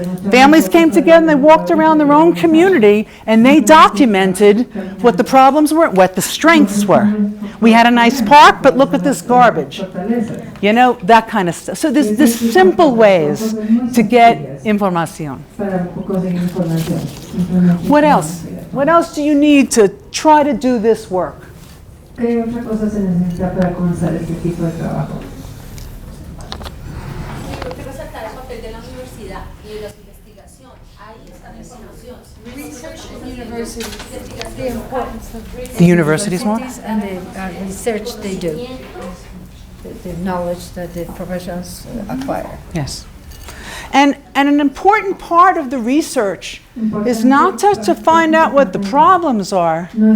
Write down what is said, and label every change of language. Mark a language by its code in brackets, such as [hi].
[en] Families came together and they walked around their own community and they documented what the problems were, what the strengths were. We had a nice park, but look at this garbage. You know, that kind of stuff. So there's simple ways to get information. What else? What else do you need to try to do this work? [es] ¿Qué otra cosa se necesita para comenzar este tipo de trabajo? Yo quiero resaltar el papel de la universidad y de la investigación. Ahí está la información. [en] Research and university. The importance of The universities more? and the research they do, the knowledge that the professionals acquire. Yes. And an important part of the research is not just to find out what the problems are.